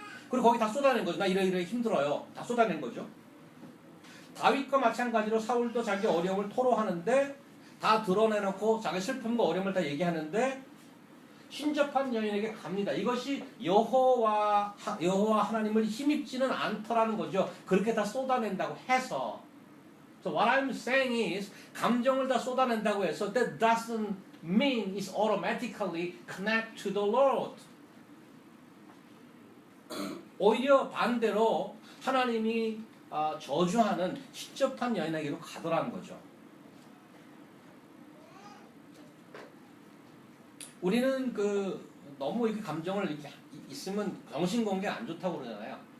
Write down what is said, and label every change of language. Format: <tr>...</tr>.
<ko>그리고 거기 다 쏟아낸 거죠. 나 이래 힘들어요. 다 쏟아낸 거죠. 다윗과 마찬가지로 사울도 자기 어려움을 토로하는데 다 드러내놓고 자기 슬픔과 어려움을 다 얘기하는데 신접한 여인에게 갑니다. 이것이 여호와 하나님을 힘입지는 않더라는 거죠. 그렇게 다 쏟아낸다고 해서.</ko> <en>So what I'm saying is</en> <ko>감정을 다 쏟아낸다고 해서</ko> <en>that doesn't mean it's automatically connect to the Lord.</en> <ko>오히려 반대로 하나님이 저주하는 신접한 여인에게로 가더라는 거죠. 우리는 너무 이렇게 감정을 이렇게 있으면 정신건강에 안 좋다고 그러잖아요.</ko>